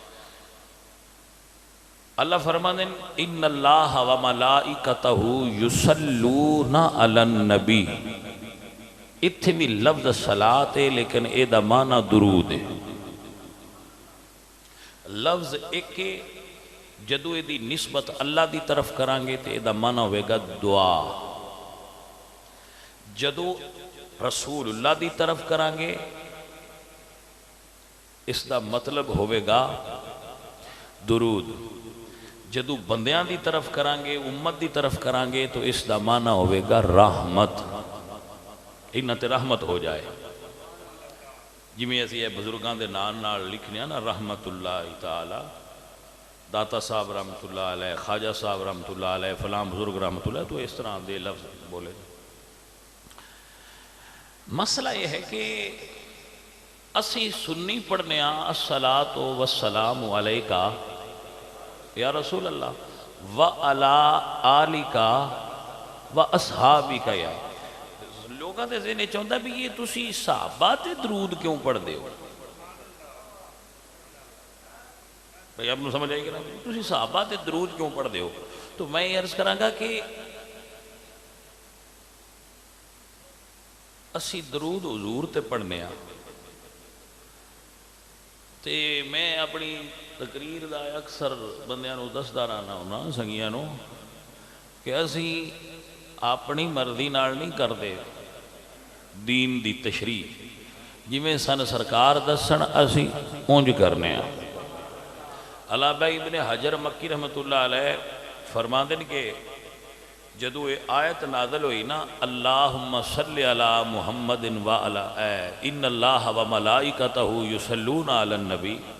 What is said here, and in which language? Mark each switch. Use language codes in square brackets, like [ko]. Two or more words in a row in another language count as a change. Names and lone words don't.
[pa] اللہ فرماتے ہیں [ar] ان اللہ و ملائکتہ یصلون علی النبی، [pa] اتھے بھی لفظ صلاۃ ہے لیکن اے دا معنی درود ہے۔ لفظ ایک جدو دی نسبت اللہ دی طرف کرانگے تے دا معنی ہوئے گا دعا، جدو رسول اللہ دی طرف کریں گے اس دا مطلب ہوئے گا درود، جدو بندیاں دی طرف کریں گے امت دی طرف کریں گے تو اس دا معنی ہوئے گا رحمت، انہاں تے رحمت ہو جائے۔ جی میں اسی بزرگاں دے نال لکھنے نا [ar] رحمت اللہ تعالی، [pa] داتا صاحب [ar] رحمت اللہ علیہ، [pa] خواجہ صاحب [ar] رحمت اللہ علیہ، [pa] فلاں بزرگ [ar] رحمت اللہ، [pa] تو اس طرح دے لفظ بولے۔ [ur] مسئلہ یہ ہے کہ [pa] اسی سنی پڑھنے [ar] الصلاۃ والسلام علیکہ یا رسول اللہ وعلی آلکہ واصحابکہ، [pa] یا لوگاں دے ذہن چاہتا بھی یہ تسی صحابہ تے درود کیوں پڑھ دے ہو؟ بھئی آپ نے سمجھ آئی کہ نا تسی صحابہ تے درود کیوں پڑھ دے ہو؟ تو میں یہ عرض کراں گا کہ اسی درود حضور تے پڑھنے تے میں اپنی تقریر دا اکثر بندیاں نو دسدا رہنا ہونا سنگیاں نو کہ اسی اپنی مرضی نال نہیں کردے دین دی تشریح، جویں سن سرکار دسن اسی اونج کرنے علامہ ابن حجر مکی [ar] رحمت اللہ علیہ [pa] فرماندے نے کہ جدو یہ آیت نازل ہوئی نا [ar] اللہم صلی علی محمد وعلی ان اللہ و ملائکتہ یصلون علی النبی،